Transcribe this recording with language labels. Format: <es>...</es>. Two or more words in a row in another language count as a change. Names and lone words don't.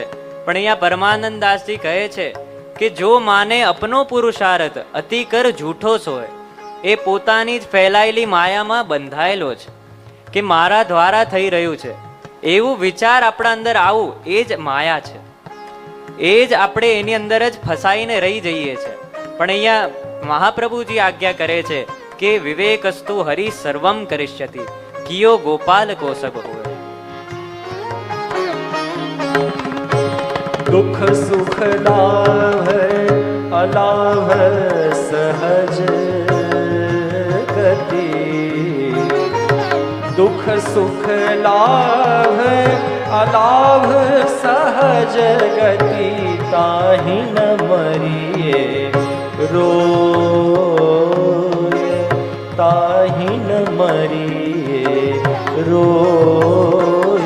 <gu>પણ અહીંયા પરમાનંદ દાસજી કહે છે કે</gu> <hi>जो माने अपनो पुरुषार्थ अतिकर जूठो सोय,</hi> <gu>એ પોતાની જ ફેલાયેલી માયામાં બંધાયેલો છે કે મારા દ્વારા થઈ રહ્યું છે, એવું વિચાર આપણા અંદર આવું, એ જ માયા છે. એ જ આપણે એની અંદર જ ફસાઈને રહી જઈએ છીએ. પણ અહીંયા મહાપ્રભુજી આજ્ઞા કરે છે કે</gu> <sa>विवेकस्तु हरि सर्वम करिष्यति,</sa> <hi>कियो गोपाल को सब होय. दुख सुख लाभ अलाभ सहज गति, दुख सुख लाभ अलाभ सहज गति, ताहि न मरिए रोय, ताहि न मरिए रोय.</hi>